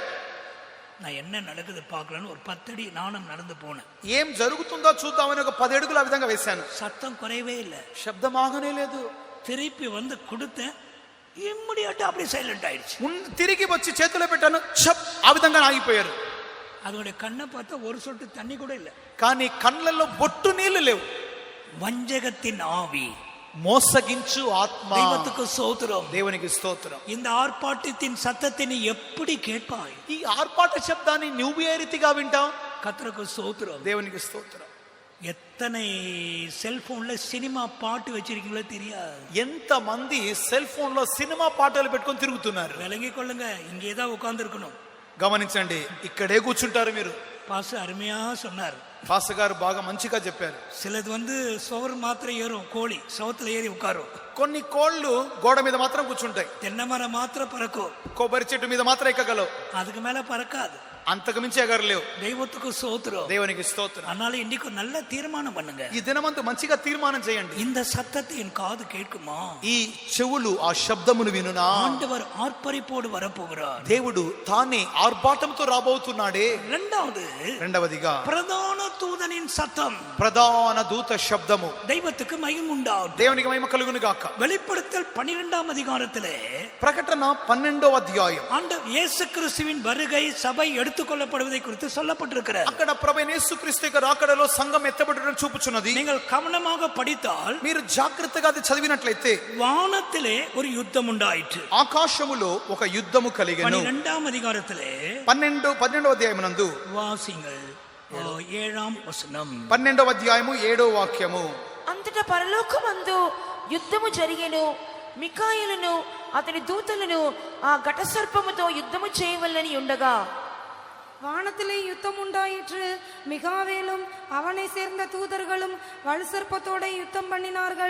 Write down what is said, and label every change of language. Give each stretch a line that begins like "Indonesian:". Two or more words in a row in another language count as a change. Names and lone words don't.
Tamil: நான் என்ன நடக்குது பார்க்கலான்னு ஒரு 10 அடி நானும் நடந்து போனேன்.
Telugu: ఏం జరుగుతుందో చూద్దామని ఒక 10 అడుగులు ఆ విధంగా వేశాను.
Tamil: சத்தம் குறையவே இல்லை,
Telugu: శబ్దం ఆగనే లేదు.
Tamil: திருப்பி வந்து கொடுத்தேன், இம்மிடியட்டா அப்படியே சைலண்ட் ஆயிடுச்சு.
Telugu: తిరిగి వచ్చి చేతిలో పెట్టాను, ఛప్ ఆ విధంగా ఆగిపోయారు.
Tamil: அதோட கண்ணை பார்த்தா ஒரு சொட்டு தண்ணி கூட இல்லை,
Telugu: కానీ కళ్ళల్లో బొట్టు నీళ్లు లేవు.
Tamil: வஞ்சகத்தின் ஆவி,
Telugu: మోసగించు ఆత్మ.
Tamil: தெய்வத்துக்கு ஸ்தோத்திரம்,
Telugu: దేవునికి స్తోత్రం.
Tamil: இந்த ஆர்ப்பாட்டத்தின் சத்தத்தை நீ எப்படி கேட்பாய்?
Telugu: ఈ ఆర్పాట శబ్దాన్ని నువ్వు ఏ రీతిగా వింటావు?
Tamil: கர்த்தருக்கு ஸ்தோத்திரம்.
Telugu: దేవునికి స్తోత్రం.
Tamil: எத்தனை செல்போன்ல சினிமா பாட்டு வச்சிருக்கீங்களோ தெரியாது.
Telugu: ఎంత మంది
English: cell phone
Telugu: లో సినిమా పాటలు పెట్టుకొని తిరుగుతున్నారు.
Tamil: விளங்கி கொள்ளுங்க, இங்கேதான் உட்கார்ந்து இருக்கணும்.
Telugu: గమనించండి, ఇక్కడే కూర్చుంటారు మీరు.
Tamil: பாச அருமையா சொன்னார்,
Telugu: పాస్ గారు బాగా మంచిగా చెప్పారు.
Tamil: சிலது வந்து சுவர் மாத்திரம் ஏறும், கோழி சவத்துல ஏறி உட்காரும்,
Telugu: కొన్ని కోళ్లు గోడ మీద మాత్రం కూర్చుంటాయి,
Tamil: தென்னை மரம் மாத்திரம் பறக்கும்,
Telugu: కొబ్బరి చెట్టు మీద మాత్రం ఎక్కగలవు,
Tamil: அதுக்கு மேல பறக்காது.
Telugu: అంతకు మించి ఎగరలేవు.
Tamil: தெய்வத்துக்கு ஸ்தோத்திரம்.
Telugu: దేవునికి స్తోత్రం.
Tamil: அதனால இன்னைக்கு நல்ல தீர்மானம் பண்ணுங்க,
Telugu: ఈ దినమంతా మంచిగా తీర్మానం చేయండి.
Tamil: இந்த சத்தத்தை என் காது கேட்குமா?
Telugu: ఈ చెవులు ఆ శబ్దమును వినునా?
Tamil: ஆண்டவர் ஆர்ப்பரிப்போடு வரப்போகிறார்.
Telugu: దేవుడు తానే ఆర్భాటంతో రాబోతున్నాడే. రెండవదిగా
Tamil: பிரதான தூதனின் சத்தம்,
Telugu: ప్రధాన దూత శబ్దము.
Tamil: தெய்வத்துக்கு மகிமை உண்டாகும்.
Telugu: దేవునికి మహిమ కలుగును గాక.
Tamil: வெளிப்படுத்தல் 12ஆம் அதிகாரத்திலே,
Telugu: ప్రకటన 12వ అధ్యాయం,
Tamil: ஆண்டவர் இயேசு கிறிஸ்துவின் வருகை சபை எடுத்துக்கொள்ளப்படுவதை குறித்து சொல்லப்பட்டிருக்கிறது.
Telugu: అక్కడ ప్రభువైన యేసుక్రీస్తు యొక్క రాకడలో సంఘం ఎత్తబడడం చూపుచున్నది.
Tamil: நீங்கள் கவனமாக படித்தால்,
Telugu: మీరు జాగ్రత్తగా అది చదివినట్లయితే,
Tamil: வானத்திலே ஒரு யுத்தம் உண்டாயிற்று.
Telugu: ఆకాశములో ఒక యుద్ధము కలిగెను.
Tamil: 12ஆம் அதிகாரத்திலே
Telugu: 12వ అధ్యాయమునందు
Tamil: வாசிங்கள் 7ஆம் వచనం.
Telugu: 12వ అధ్యాయము 7వ వాక్యము. అంతటా పరలోకమందు యుద్ధము జరిగెను. మికాయేలును అతని దూతలను ఆ ఘట సర్పముతో యుద్ధము చేయవలెనని ఉండగా,
Tamil: வானத்திலே யுத்தம் உண்டாயிற்று. மிகாவேலும் அவனை சேர்ந்த தூதர்களும் வலு சர்ப்பத்தோட யுத்தம் பண்ணினார்கள்.